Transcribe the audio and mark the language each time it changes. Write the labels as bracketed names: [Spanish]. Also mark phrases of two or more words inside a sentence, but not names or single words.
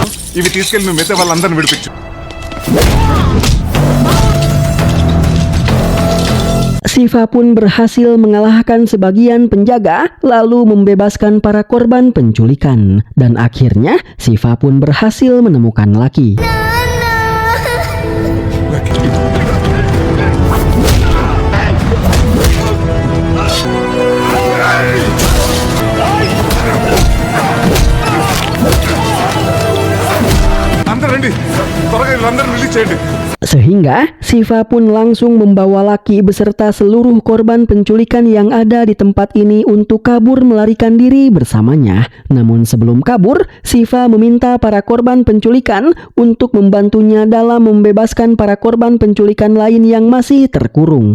[Telugu] ఇవి తీసుకెళ్ళి నువ్వు మిగతా వాళ్ళందరిని విడిపించు. [Indonesian] Siva pun berhasil mengalahkan sebagian penjaga lalu membebaskan para korban penculikan. Dan akhirnya Siva pun berhasil menemukan Lucky. [Telugu] అందరూ రండి, త్వరగా వీళ్ళందరిని రిలీజ్ చేయండి. [Indonesian] Sehingga Siva pun langsung membawa Lucky beserta seluruh korban penculikan yang ada di tempat ini untuk kabur melarikan diri bersamanya. Namun sebelum kabur, Siva meminta para korban penculikan untuk membantunya dalam membebaskan para korban penculikan lain yang masih terkurung.